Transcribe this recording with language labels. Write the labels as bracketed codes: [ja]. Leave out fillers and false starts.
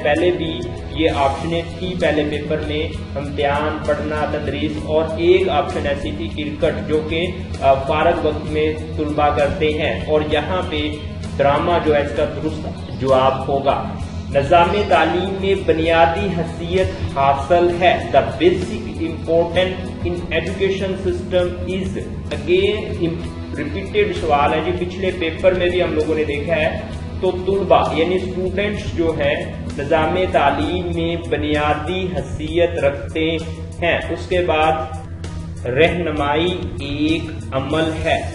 [ur] پہلے بھی یہ آپشنیں تھی پہلے پیپر میں امتحان پڑھنا تدریس اور ایک آپشن ایسی تھی کرکٹ جو کہ فارغ وقت میں طلبہ کرتے ہیں. اور یہاں پہ ڈرامہ جو ہے اس کا درست جواب ہوگا. نظام تعلیم میں بنیادی حیثیت حاصل ہے. [en] The basic important in education system is. Again repeated [ur] سوال ہے جی پچھلے پیپر میں بھی ہم لوگوں نے دیکھا ہے. تو طلبہ یعنی اسٹوڈنٹس جو ہے نظام تعلیم میں بنیادی حیثیت رکھتے ہیں. اس کے بعد رہنمائی ایک عمل ہے.